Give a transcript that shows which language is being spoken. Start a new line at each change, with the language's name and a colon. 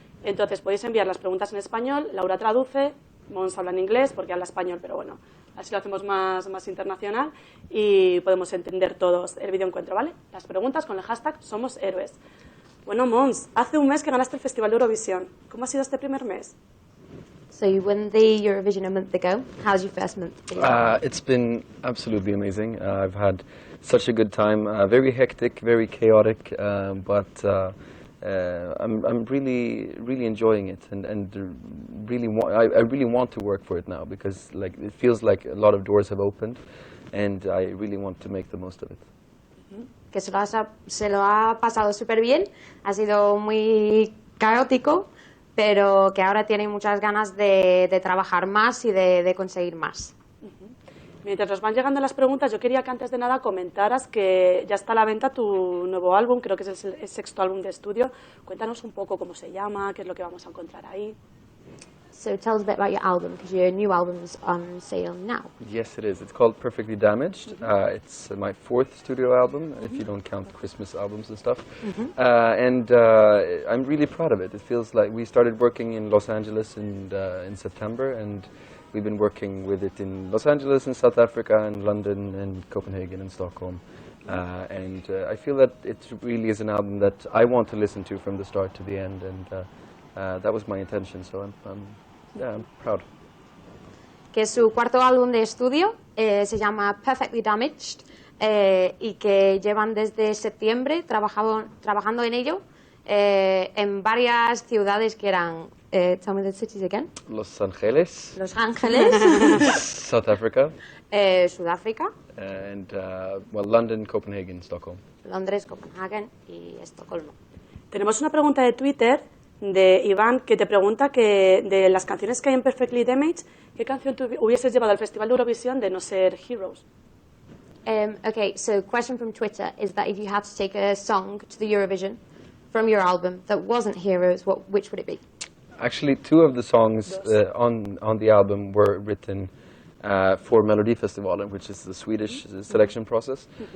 Spanish: Entonces podéis enviar las preguntas en español, Laura traduce, Måns habla en inglés porque habla español, pero bueno, así lo hacemos más internacional y podemos entender todos el videoencuentro, ¿vale? Las preguntas con el hashtag Somos Héroes. Bueno, Måns, hace un mes que ganaste el Festival de Eurovisión. ¿Cómo ha sido este primer mes?
English: So you won the Eurovision a month ago. How's your first month been? It's been absolutely amazing. I've had such a good time. Very hectic, very chaotic, but I'm really enjoying it, and I really want to work for it now because like it feels like a lot of doors have opened, and I really want to make the most of it.
Spanish: Que se lo ha pasado súper bien, ha sido muy caótico, pero que ahora tiene muchas ganas de trabajar más y de conseguir más. Mientras nos van llegando las preguntas, yo quería que antes de nada comentaras que ya está a la venta tu nuevo álbum, creo que es el sexto álbum de estudio. Cuéntanos un poco cómo se llama, qué es lo que vamos a encontrar ahí.
English: So tell us a bit about your album, because your new album's on sale now. Yes, it is. It's called Perfectly Damaged. It's my fourth studio album, if you don't count Christmas albums and stuff. And I'm really proud of it. It feels like we started working in Los Angeles in September, and we've been working with it in Los Angeles, in South Africa, in London, and Copenhagen, and Stockholm. And I feel that it really is an album that I want to listen to from the start to the end, and that was my intention, so I'm proud.
Spanish: Que su cuarto álbum de estudio se llama Perfectly Damaged y que llevan desde septiembre trabajando en ello en varias ciudades que eran,
English: tell me the cities again. Los Angeles.
Spanish: Los Ángeles.
English: South Africa.
Spanish: Sudáfrica.
English: And London, Copenhagen, Stockholm.
Spanish: Londres, Copenhagen y Estocolmo. Tenemos una pregunta de Twitter de Iván que te pregunta que de las canciones que hay en Perfectly Damaged, ¿qué canción tú hubieses llevado al Festival de Eurovisión de no ser Heroes?
English: Okay, so question from Twitter is that if you had to take a song to the Eurovision from your album that wasn't Heroes, which would it be? Actually, two of the songs on the album were written for Melodifestivalen, which is the Swedish selection process.